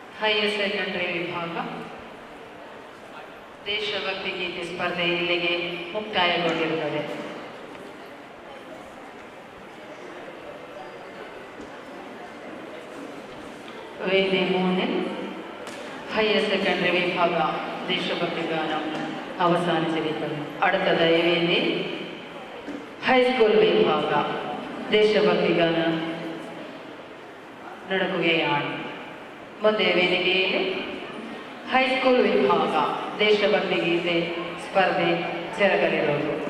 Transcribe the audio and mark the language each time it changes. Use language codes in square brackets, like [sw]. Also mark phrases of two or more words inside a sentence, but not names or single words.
[kn] ಹೈಯರ್ ಸೆಕೆಂಡರಿ ವಿಭಾಗ ದೇಶಭಕ್ತಿ ಗೀತೆ ಸ್ಪರ್ಧೆ ಇಲ್ಲಿಗೆ ಮುಕ್ತಾಯಗೊಂಡಿರುತ್ತದೆ. [ml] വേദി 3 ഹയർ സെക്കൻഡറി വിഭാഗ ദേശഭക്തി ഗാനം അവസാനിച്ചിരിക്കുന്നു. അടുത്തതായി വേദി ഹൈസ്കൂൾ വിഭാഗ ദേശഭക്തി ഗാനം നടക്കുകയാണ്. [kn] ಮುಂದೆ ವೇದಿಕೆಯಲ್ಲಿ ಹೈಸ್ಕೂಲ್ ವಿಭಾಗ ದೇಶಭಕ್ತಿ ಗೀತೆ ಸ್ಪರ್ಧೆ ಜರುಗಲಿರುವುದು.